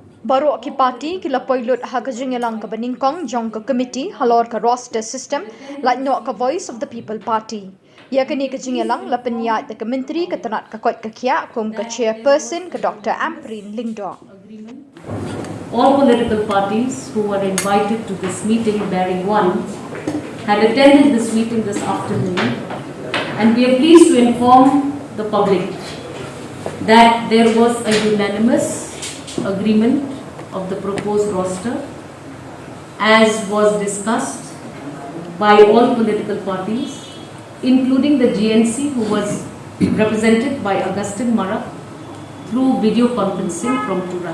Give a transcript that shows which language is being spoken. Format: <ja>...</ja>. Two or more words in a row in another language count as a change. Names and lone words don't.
<kha>Baru ki party ki la poilut ha ka Jingialang ka Nyngkong Jong ka Komiti halor ka</kha> <en>roster system</en> <kha>like no ka voice of the people party. Ya ka ni ka Jingialang la penyat ka menteri ka tanat ka kot ka kia kum ka chairperson ka Dr. Amprin Lingdo.</kha> <en>All political parties who were invited to this meeting, bearing one, had attended this meeting this afternoon, and we are pleased to inform the public that there was a unanimous agreement of the proposed roster as was discussed by all political parties, including the GNC, who was represented by Augustine Marak through video conferencing from Tura.</en>